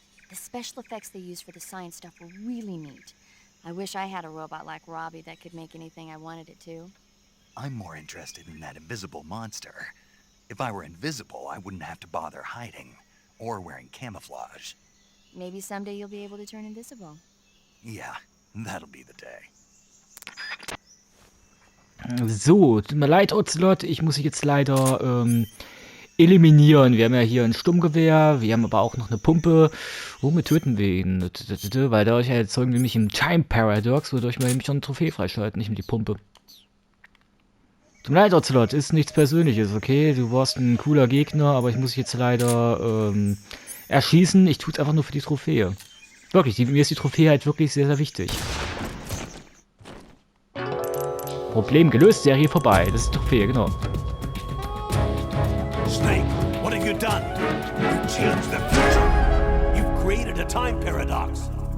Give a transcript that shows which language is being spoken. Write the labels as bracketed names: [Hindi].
[English] The special effects they used for the science stuff were really neat. I wish I had a robot like Robbie that could make anything I wanted it to. I'm more interested in that invisible monster. If I were invisible, I wouldn't have to bother hiding or wearing camouflage. Maybe someday you'll be able to turn invisible. Yeah, that'll be the day. [German] So, tut mir leid, Ocelot, ich muss dich jetzt leider eliminieren. Wir haben ja hier ein Sturmgewehr, wir haben aber auch noch eine Pumpe. Womit töten wir ihn? Weil dadurch erzeugen wir nämlich im Time Paradox, wodurch wir nämlich schon eine Trophäe freischalten, nicht mit die Pumpe. Tut mir leid, Ocelot, ist nichts Persönliches, okay? Du warst ein cooler Gegner, aber ich muss dich jetzt leider erschießen. Ich tue es einfach nur für die Trophäe. Wirklich, mir ist die Trophäe halt wirklich sehr, sehr wichtig. Problem gelöst, Serie vorbei. Das ist die Trophäe, genau. [English] Snake, what have you done? You changed the future. You've created a time paradox.